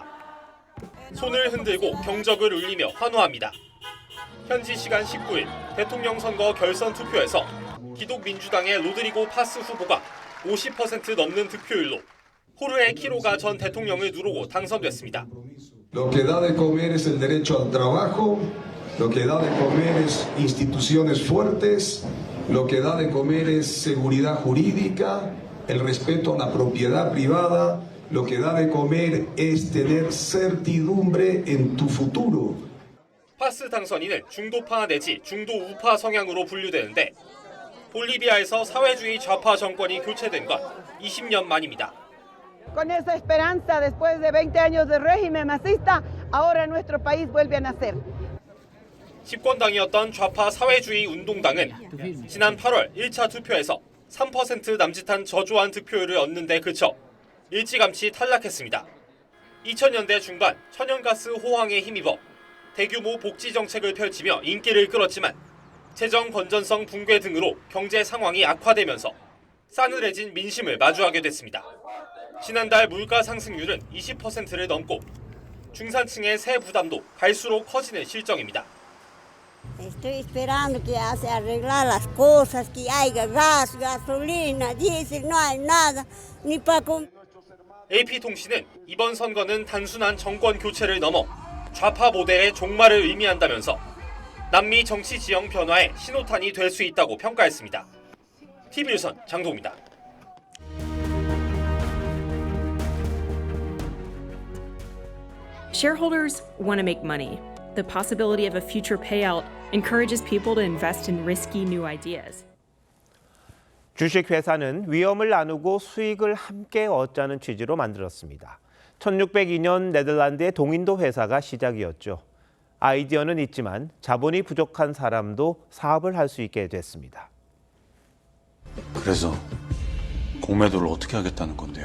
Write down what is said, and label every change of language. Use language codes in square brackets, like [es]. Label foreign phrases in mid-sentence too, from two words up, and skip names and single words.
[ko] 손을 흔들고 경적을 울리며 환호합니다. 현지 시간 19일 대통령 선거 결선 투표에서 기독민주당의 로드리고 파스 후보가 50% 넘는 득표율로 호르헤 키로가 전 대통령을 누르고 당선됐습니다. [es] Lo que da de comer es el derecho al trabajo, lo que da de comer es instituciones fuertes, lo que da de comer es seguridad jurídica, el respeto a la propiedad privada, lo que da de comer es tener certidumbre en tu futuro. [ko] 파스 당선인은 중도파 내지 중도 우파 성향으로 분류되는데 볼리비아에서 사회주의 좌파 정권이 교체된 건 20년 만입니다. [es] Con esa esperanza, después de 20 años de régimen masista, ahora nuestro país vuelve a nacer. [ko] 집권당이었던 좌파 사회주의 운동당은 지난 8월 1차 투표에서 3% 남짓한 저조한 득표율을 얻는 데 그쳐 일찌감치 탈락했습니다. 2000년대 중반 천연가스 호황에 힘입어 대규모 복지 정책을 펼치며 인기를 끌었지만 재정 건전성 붕괴 등으로 경제 상황이 악화되면서 싸늘해진 민심을 마주하게 됐습니다. 지난달 물가 상승률은 20%를 넘고 중산층의 세 부담도 갈수록 커지는 실정입니다. [es] Estoy esperando que ya se arreglar las cosas, que haya gas, gasolina, diésel, no hay nada, ni para comer. [ko] AP통신은 이번 선거는 단순한 정권 교체를 넘어 좌파 모델의 종말을 의미한다면서 남미 정치 지형 변화의 신호탄이 될 수 있다고 평가했습니다. TV조선 장동우입니다. [en] Shareholders want to make money. The possibility of a future payout encourages people to invest in risky new ideas. [ko] 주식회사는 위험을 나누고 수익을 함께 얻자는 취지로 만들었습니다. 1602년 네덜란드의 동인도 회사가 시작이었죠. 아이디어는 있지만 자본이 부족한 사람도 사업을 할 수 있게 됐습니다. 그래서 공매도를 어떻게 하겠다는 건데요?